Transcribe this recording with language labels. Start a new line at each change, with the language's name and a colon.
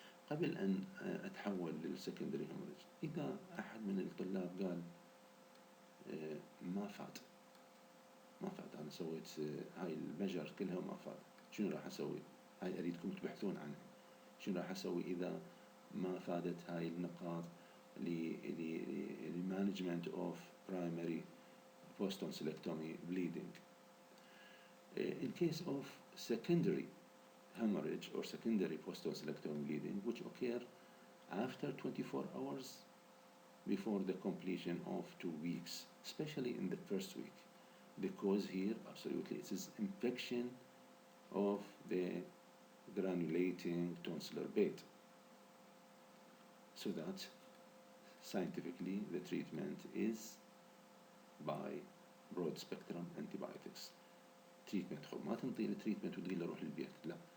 Arabic: قبل أن أتحول للسكندري هيموريج، إذا أحد من الطلاب قال ما فات أنا سويت هاي المجر كلها وما فات، شنو راح أسوي؟ هاي أريدكم تبحثون عنها. شنو راح أسوي إذا ما فادت هاي النقاط للمانجمنت
English: of primary post-tonsillectomy bleeding? In case of secondary hemorrhage or secondary post-tonsillectomy bleeding, which occur after 24 hours before the completion of 2 weeks, especially in the first week. The cause here, absolutely, it is infection of the granulating tonsillar bed. So that scientifically the treatment is by broad spectrum antibiotics.
Arabic: treatment خب ما تنطي له treatment وتقول له روح للبيت، لا.